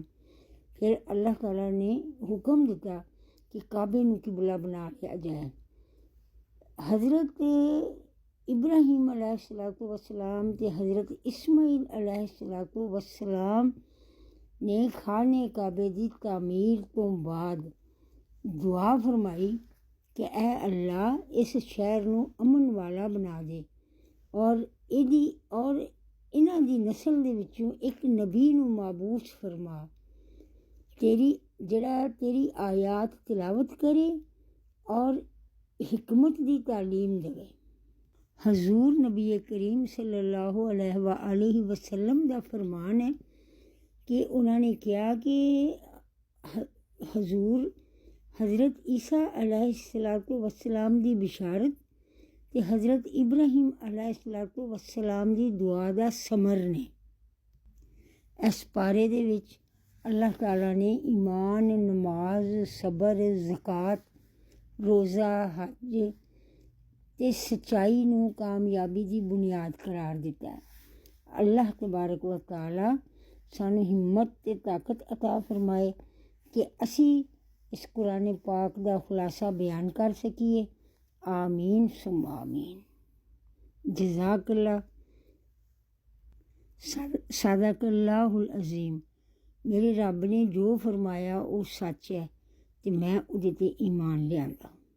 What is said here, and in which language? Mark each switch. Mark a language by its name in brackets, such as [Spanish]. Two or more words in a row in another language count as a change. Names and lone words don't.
[Punjabi] پھر اللہ تعالیٰ نے حکم دتا کہ کعبے نوں قبلہ بنا لیا جائے. حضرت ابراہیم علیہ السلام تے حضرت اسماعیل علیہ السلام نے خانہ کعبہ کی تعمیر توں بعد دعا فرمائی کہ اے اللہ اس شہر نوں امن والا بنا دے اور انہاں دی نسل دے وچوں ایک نبی نوں مبعوث فرما، جیہڑا تیری آیات تلاوت کرے اور حکمت دی تعلیم دیوے. حضور نبی کریم [Arabic] صلى الله عليه وسلم [Punjabi] دا فرمان ہے کہ انہوں نے کہا کہ حضور حضرت عیسیٰ علیہ السلام دی بشارت تے حضرت ابراہیم علیہ السلام دی دعا دا ثمر نیں. اس پارے دے وچ اللہ تعالیٰ نے ایمان، نماز، صبر، زکوٰۃ، روزہ، حج تے سچائی نوں کامیابی دی بنیاد قرار دتا ہے. [Arabic] الله تبارك وتعالى [Punjabi] سانوں ہمت تے طاقت عطا فرمائے کہ اسی اس قرآن پاک دا خلاصہ بیان کر سکیے. [Arabic] آمين ثم آمين. جزاك الله. صدق الله العظيم. [Punjabi] میرے رب نے جو فرمایا او سچ ہے تے میں اوہدے تے ایمان لیاندا.